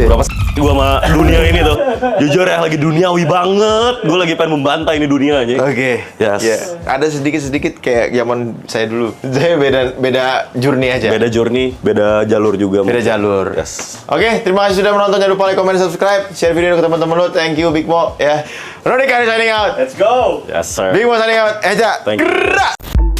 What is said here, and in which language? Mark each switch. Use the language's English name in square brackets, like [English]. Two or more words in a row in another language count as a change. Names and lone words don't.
[Indonesian] Berapa gue sama dunia ini tuh. Jujur ya, lagi duniawi banget. Gue lagi pengen membantai ini dunia aja. Oke. [English] Yes. [Indonesian] Ya, ada sedikit-sedikit kayak zaman saya dulu. Saya beda journey aja. Beda journey, beda jalur juga. Beda jalur. [English] Yes. [Indonesian] Oke, terima kasih sudah menonton. Jangan lupa [English] like, comment, subscribe, [Indonesian] share video ke teman-teman lo. [English] Thank you, [Indonesian] Big Mo. Ya. [English] Roni Kari signing out. Let's go. Yes, sir. Big Mo signing out. Eja. Thank you. [Indonesian] Gerak.